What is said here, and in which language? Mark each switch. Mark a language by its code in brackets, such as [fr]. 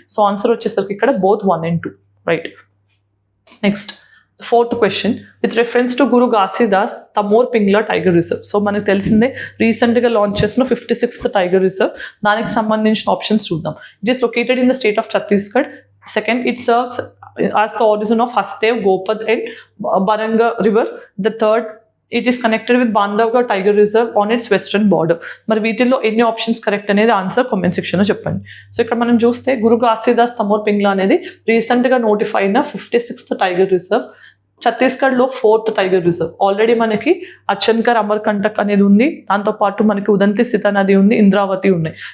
[te] So answer వచ్చేసరికి ఇక్కడ [en] both 1 and 2, right. Next 4th question, with reference to Guru Ghasidas Tamor Pingla tiger reserve. [te] So మనకు తెలిసిందే రీసెంట్గా లాంచ్ చేసిన 56th టైగర్ రిజర్వ్. దానికి సంబంధించిన ఆప్షన్స్ చూద్దాం. [en] It is located in the state of Chhattisgarh. Second, it serves as the origin of Hastev, Gopad and Baranga river. The third, it is connected with Bandhavgarh Tiger Reserve on its western border. [te] మరి వీటిల్లో ఎన్ని options correct అనేది answer comment సెక్షన్లో చెప్పండి. So ఇక్కడ మనం చూస్తే గురు ఘాసీదాస్ తమోర్ పింగ్లా అనేది రీసెంట్గా నోటిఫై అయిన 56th టైగర్ రిజర్వ్. ఛత్తీస్గఢ్లో 4th టైగర్ రిజర్వ్. ఆల్రెడీ మనకి అచ్చన్కర్ అమర్కంటక్ అనేది ఉంది, దాంతోపాటు మనకి ఉదంతి సిత నది ఉంది, ఇంద్రావతి ఉన్నాయి.